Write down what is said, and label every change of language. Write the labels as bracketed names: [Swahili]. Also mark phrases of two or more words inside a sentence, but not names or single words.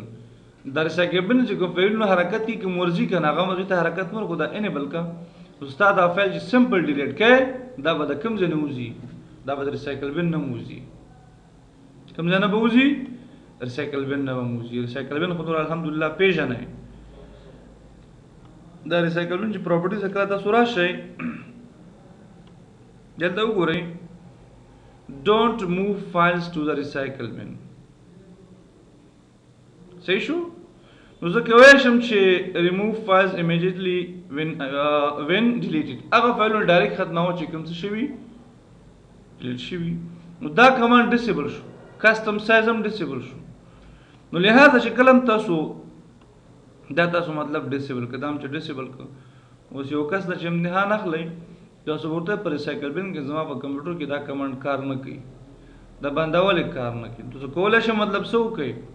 [Pashto] دا [English] recycle bin [Pashto] چې کوم فایلونه حرکت کوي کوم ورځي که نه هغه هغې ته حرکت مه ورکړو دا انیبل که ستا دا فایل چې [English] simple delete [Pashto] کوې دا به د کوم ځای نه وځي؟ دا به د [English] recycle bin [Pashto] نه وځي. کوم ځای نه به وځي؟ [English] recycle bin [Pashto] نه به وځي. [English] recycle bin [Pashto] خو نور الحمدلله پېژنئ. دا [English] recycle bin [Pashto] چې پراپرټیز کله تاسو راشئ دلته وګورئ [English] don't move files to the recycle bin. [Pashto] صحیح شو؟ نو زه کولی شم چې [English] remove files immediately when deleted [Pashto] هغه فایلونه ډایرکټ ختموه چې کوم څه شوي ډیلیټ شوي. نو دا کمانډ ډسیبل شو. [English] custom size [Pashto] هم ډسیبل شو. نو لهذا چې کله هم تاسو دا تاسو مطلب ډسیبل کړه دا هم چې ډسیبل کړه اوس یو کس نه چې امتحان اخلئ تاسو ورته په [English] recycle bin [Pashto] کې زما په کمپیوټر کې دا کمانډ کار نه کوي دا باندې ولې کار نه کوي تاسو کولی شئ مطلب څه وکړئ